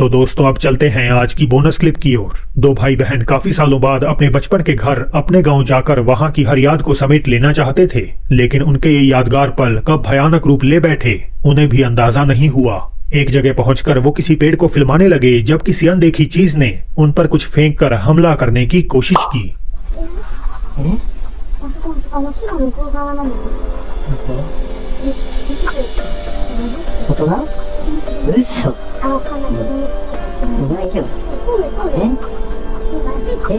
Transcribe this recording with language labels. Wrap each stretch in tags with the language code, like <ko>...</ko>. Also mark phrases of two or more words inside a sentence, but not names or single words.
<hi>तो दोस्तों अब चलते हैं आज की</hi> <en>bonus clip</en> <hi>की ओर। दो भाई बहन काफी सालों बाद अपने बचपन के घर अपने गांव जाकर वहां की हर याद को समेट लेना चाहते थे, लेकिन उनके ये यादगार पल कब भयानक रूप ले बैठे उन्हें भी अंदाजा नहीं हुआ। एक जगह पहुंचकर वो किसी पेड़ को फिल्माने लगे जब किसी अनदेखी चीज ने उन पर कुछ फेंक कर हमला करने की कोशिश की।</hi> <ja>あそこ、木の向こう側なの。大人？嘘。わかんないけど。いないよ。え</ja>